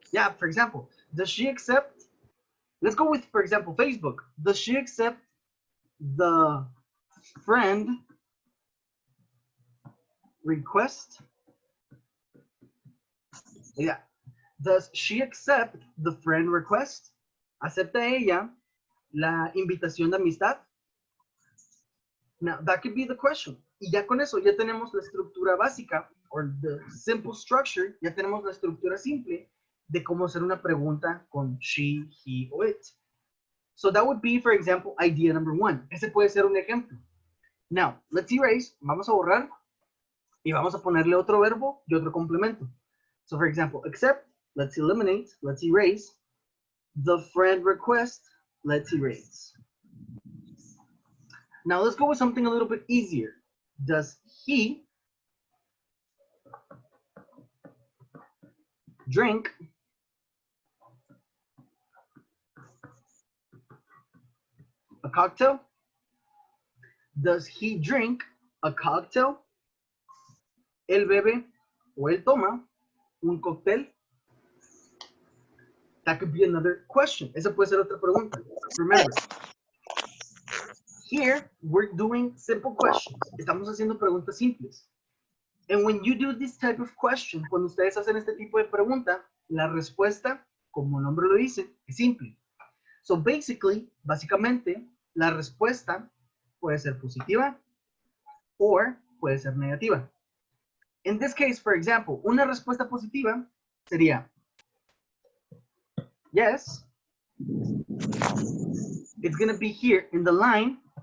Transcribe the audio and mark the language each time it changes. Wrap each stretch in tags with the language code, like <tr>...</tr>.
<en>Yeah, for example, does she accept? Let's go with, for example, Facebook. Does she accept the friend request? Yeah. Does she accept the friend request?</en> <es>¿Acepta ella la invitación de amistad?</es> <en>Now, that could be the question.</en> <es>Y ya con eso, ya tenemos la estructura básica,</es> <en>or the simple structure,</en> <es>ya tenemos la estructura simple de cómo hacer una pregunta con she, he, or it.</es> <en>So that would be, for example, idea number 1.</en> <es>Ese puede ser un ejemplo.</es> <en>Now, let's erase.</en> <es>Vamos a borrar y vamos a ponerle otro verbo y otro complemento.</es> <en>So, for example, accept, let's eliminate, let's erase. The friend request, let's erase. Now let's go with something a little bit easier. Does he drink a cocktail? Does he drink a cocktail?</en> <es>Él bebe o él toma un cóctel.</es> <en>That could be another question.</en> <es>Esa puede ser otra pregunta.</es> <en>Remember, here we're doing simple questions.</en> <es>Estamos haciendo preguntas simples.</es> <en>And when you do this type of question,</en> <es>cuando ustedes hacen este tipo de pregunta, la respuesta, como el nombre lo dice, es simple. So básicamente, la respuesta puede ser positiva o puede ser negativa.</es> <en>In this case, for example,</en> <es>una respuesta positiva sería</es> <en>yes. It's going to be here in the line.</en>